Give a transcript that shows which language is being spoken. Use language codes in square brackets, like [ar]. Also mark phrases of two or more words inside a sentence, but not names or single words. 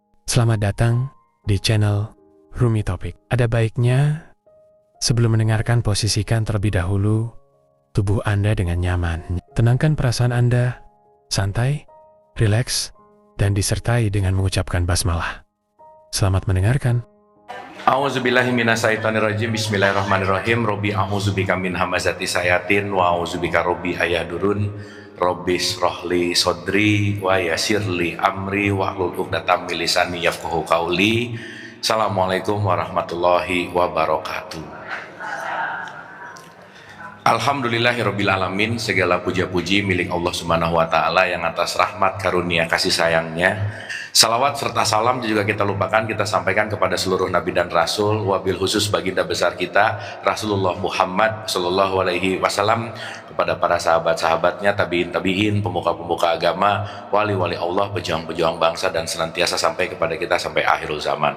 [id] Selamat datang di channel Rumi Topik. Ada baiknya sebelum mendengarkan posisikan terlebih dahulu tubuh Anda dengan nyaman. Tenangkan perasaan Anda, santai, rileks, dan disertai dengan mengucapkan basmalah. Selamat mendengarkan. [ar] أعوذ بالله من الشيطان الرجيم. بسم الله الرحمن الرحيم. رب أعوذ بك من همزات الشياطين وأعوذ بك رب أن يحضرون. رب اشرح لي صدري ويسر لي أمري واحلل عقدة من لساني يفقهوا قولي. السلام عليكم ورحمة الله وبركاته. الحمد لله رب العالمين. [id] Segala puja-puji milik Allah [ar] سبحانه وتعالى [id] yang atas rahmat karunia kasih sayangnya. Salawat serta salam juga kita lupakan, kita sampaikan kepada seluruh nabi dan rasul, [ar] وبالخصوص [id] baginda besar kita Rasulullah Muhammad [ar] صلى الله عليه وسلم, [id] kepada para sahabat-sahabatnya, tabiin, pemuka-pemuka agama, wali-wali Allah, pejuang-pejuang bangsa, dan senantiasa sampai kepada kita sampai [ar] آخر الزمان.